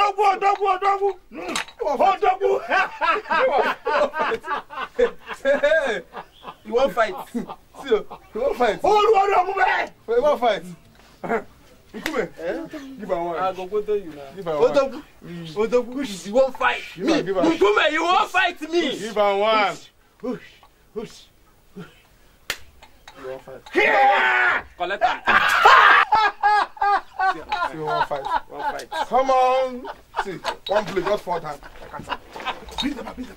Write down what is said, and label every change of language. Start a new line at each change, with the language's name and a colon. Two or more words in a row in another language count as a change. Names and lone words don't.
English: Odogu! You won't fight. See, you won't fight. You won't fight. Nkume, give her one. I go to you now. Give her one. Odogu, you won't fight me. Nkume, you won't fight me. Give her one. Hush. You won't fight. Here! Collect her. See, you won't fight. Come on. See, one play, just 4 times. Beat them up.